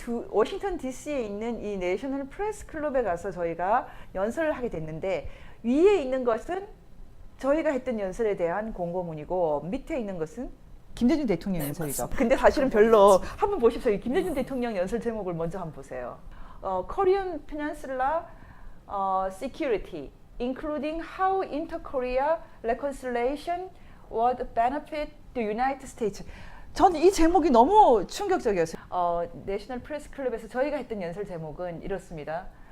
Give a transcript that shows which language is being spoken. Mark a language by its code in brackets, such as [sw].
[ko] 워싱턴 DC에 있는 이 내셔널 프레스 클럽에 가서 저희가 연설을 하게 됐는데 위에 있는 것은 저희가 했던 연설에 대한 공고문이고 밑에 있는 것은 김대중 대통령 연설이죠. 근데 사실은 별로 한번 보십시오. 이 김대중 대통령 연설 제목을 먼저 한번 보세요. [en] Korean Peninsula Security, including how inter-Korea reconciliation would benefit the United States. [ko] 저는 이 제목이 너무 충격적이었어요. 내셔널 프레스 클럽에서 저희가 했던 연설 제목은 이렇습니다.